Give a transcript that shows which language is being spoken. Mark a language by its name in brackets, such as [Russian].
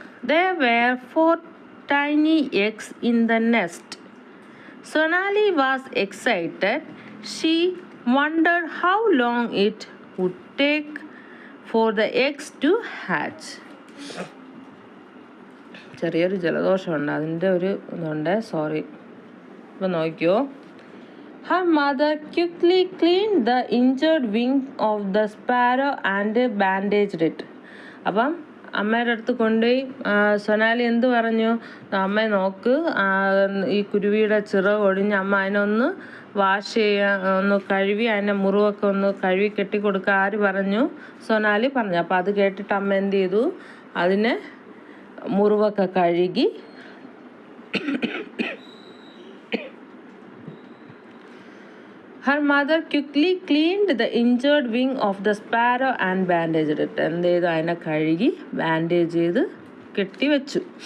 [English] There were 4 tiny eggs in the nest. Sonali was excited. She wondered how long it would take for the eggs to hatch. [Malayalam] ചെറിയൊരു ജലദോഷമുണ്ട്, അതിൻ്റെ ഇതുണ്ട്, ഇപ്പോൾ നോക്കിയോ. [English] Her mother quickly cleaned the injured wing of the sparrow and bandaged it. അപ്പം [Malayalam] അമ്മയുടെ അടുത്ത് കൊണ്ടുപോയി സൊനാലി എന്ത് പറഞ്ഞു? അമ്മ നോക്ക്, ഈ കുരുവിയുടെ ചിറക് ഒടിഞ്ഞ് അമ്മ അതിനൊന്ന് വാഷ് ചെയ്യാൻ ഒന്ന് കഴുകി അതിൻ്റെ മുറിവൊക്കെ ഒന്ന് കഴുകി കെട്ടിക്കൊടുക്കുക. ആര് പറഞ്ഞു? സൊനാലി പറഞ്ഞു. അപ്പോൾ അത് കേട്ടിട്ട് അമ്മ എന്ത് ചെയ്തു? അതിനെ മുറിവൊക്കെ കഴുകി [English] Her mother quickly cleaned the injured wing of the sparrow and bandaged it. [Malayalam] എന്ത് ചെയ്തു? അതിനെ കഴുകി ബാൻഡേജ് ചെയ്ത് കെട്ടിവെച്ചു.